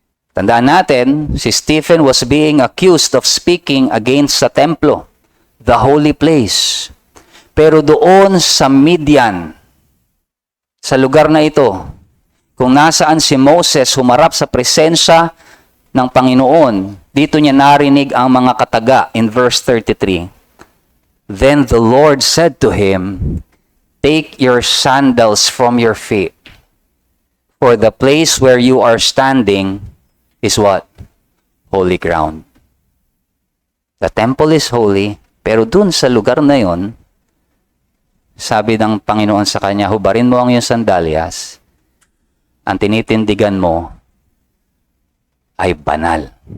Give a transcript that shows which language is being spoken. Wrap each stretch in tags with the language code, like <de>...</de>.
<tl>Tandaan natin, si</tl> <en>Stephen was being accused of speaking against</en> <tl>sa templo,</tl> <en>the holy place.</en> <tl>Pero doon sa Midian, sa lugar na ito, kung nasaan si Moses humarap sa presensya ng Panginoon, dito niya narinig ang mga kataga in verse 33.</tl> <en>Then the Lord said to him, take your sandals from your feet. For the place where you are standing is what? Holy ground. The temple is holy,</en> <tl>pero dun sa lugar na yon, sabi ng Panginoon sa kanya, hubarin mo ang iyong sandalyas. Ang tinitindigan mo ay banal.</tl>